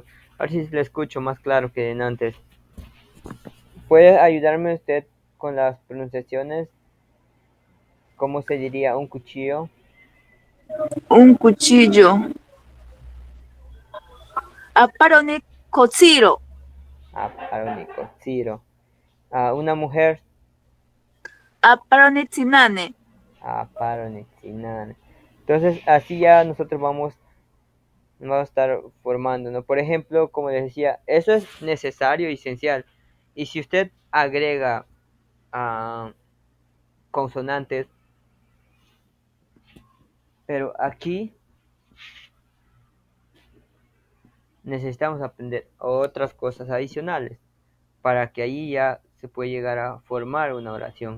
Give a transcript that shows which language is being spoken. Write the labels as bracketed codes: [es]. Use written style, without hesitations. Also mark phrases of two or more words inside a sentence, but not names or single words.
[es] A ver si le escucho más claro que en antes. ¿Puede ayudarme usted con las pronunciaciones? ¿Cómo se diría un cuchillo? Un cuchillo. [cni] Aparone kotsiro. [es] Ah, arónico, Ciro. Una mujer. [cni] Aparone tsinane. Paronexinana. [es] Entonces, así ya nosotros vamos a estar formando, ¿no? Por ejemplo, como les decía, eso es necesario y esencial. Y si usted agrega ah, consonantes, pero aquí necesitamos aprender otras cosas adicionales para que ahí ya se puede llegar a formar una oración.